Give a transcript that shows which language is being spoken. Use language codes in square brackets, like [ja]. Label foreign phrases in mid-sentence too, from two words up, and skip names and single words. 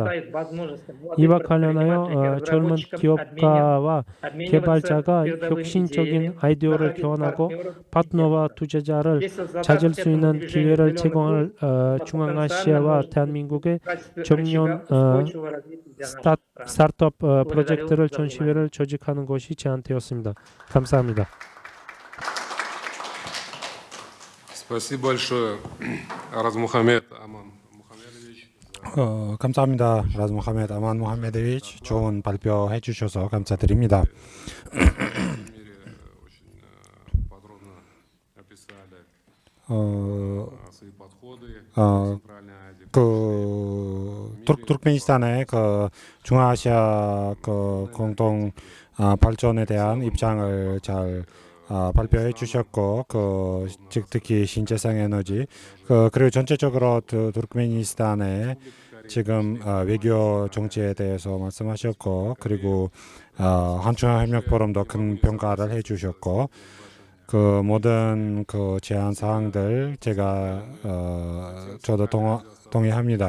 [ko] 이와 관련하여 젊은 기업가와 개발자가 혁신적인 아이디어를 교환하고 파트너와 투자자를 찾을 수 있는 기회를 제공할 중앙아시아와 대한민국의 청년 스타트업 프로젝트를 전시회를 조직하는 것이 제안되었습니다. 감사합니다. [ru] Спасибо большое, Араз Мухаммед Аман Мухаммедович. [ko] 감사합니다. 라즈 모하메드 아만 모하메드위치 좋은 발표해 주셔서 감사드립니다. [ru] Подробно описали свои подходы в 어, Центральной Азии. [ko] 투르크메니스탄의 그 중앙아시아 그 공동 발전에 대한 입장을 잘 발표해 주셨고, 특히 신재생 에너지, 그리고 전체적으로 투르크메니스탄의 지금 외교 정치에 대해서 말씀하셨고, 그리고 한중협력 포럼도 큰 평가를 해주셨고, 그 모든 그 제안 사항들 제가 저도 동의합니다.